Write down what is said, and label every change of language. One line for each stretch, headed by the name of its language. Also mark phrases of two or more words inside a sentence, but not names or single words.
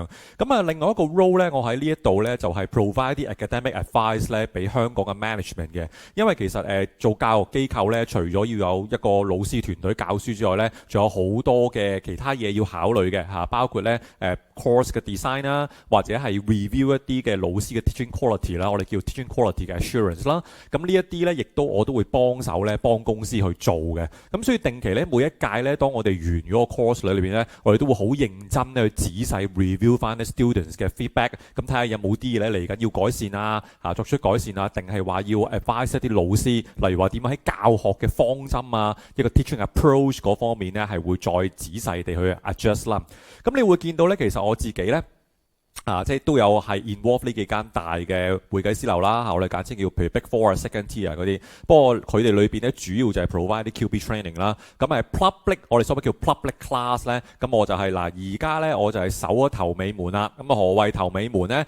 Cantonese: 咁啊，另外一個 role 咧，我喺呢一度咧就係 provide 啲
English: academic advice
Cantonese: 咧，俾香港嘅 management 嘅。因為其實做教育機構咧，除咗要有一個老師團隊教書之外咧，仲有好多嘅其他嘢要考慮嘅嚇，包括咧course 嘅 design 啦，或者係 review 一啲嘅老師嘅
English: teaching quality
Cantonese: 啦，我哋叫
English: teaching quality
Cantonese: 嘅 assurance 啦。咁呢一啲咧，亦都我都會幫手咧，幫公司去做嘅。咁所以定期咧，每一屆咧，當我哋完咗個 course 裏邊咧，我哋都會好認真咧去仔細 review 翻啲 students 嘅 feedback，咁睇下有冇啲嘢咧嚟緊要改善啊，作出改善啊，定係話要 advise 一啲老師，例如話點樣喺教學嘅方針啊，一個
English: teaching approach
Cantonese: 嗰方面咧，係會再仔細地去 adjust 啦。咁你會見到咧，其實我自己咧。即係都有係 involve 呢幾間大嘅會計師樓啦，我哋簡稱叫譬如 Big Four 啊、Second Tier 嗰啲。不過佢哋裏邊咧主要就係 provide 啲
English: QP training
Cantonese: 啦。咁public 我哋所謂叫
English: public class
Cantonese: 咧，咁我就係而家咧我就係守咗頭尾門啦。咁何謂頭尾門咧？